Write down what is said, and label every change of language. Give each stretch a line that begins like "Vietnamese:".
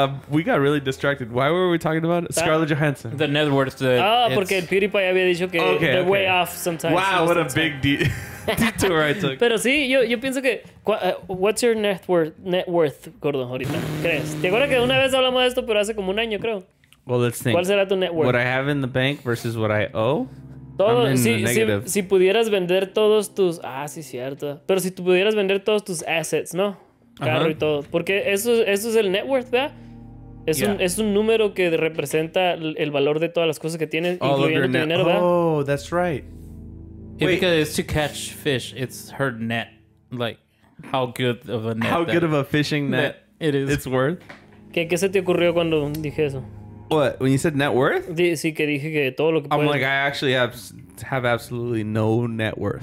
English: We got really distracted. Why were we talking about it? Scarlett Johansson. The net worth.
Spanish: Porque el PewDiePie había dicho que
English: they're way off sometimes. Wow, what a big detour I took.
Spanish: Pero sí, yo pienso que...
English: what's your net worth,
Spanish: Gordo, ahorita? ¿Crees? ¿Te acuerdas que una vez hablamos de esto, pero hace como un año, creo?
English: Well, let's think.
Spanish: ¿Cuál será tu net worth?
English: What I have in the bank versus what I owe?
Spanish: Todo, si pudieras vender todos tus... sí, cierto. Pero si tú pudieras vender todos tus assets, ¿no? Carro y todo. Porque eso es el net worth, ¿verdad? Es un número que representa el valor de todas las cosas que tienes, incluyendo tu dinero, ¿verdad?
English: Oh, that's right. Because it's to catch fish. It's her net. Like, how good of a net. How good of a fishing net it is. It's worth.
Spanish: ¿Qué se te ocurrió cuando dije eso?
English: What? When you said net worth?
Spanish: Sí, que dije que todo lo que
English: I'm like, I actually have absolutely no net worth.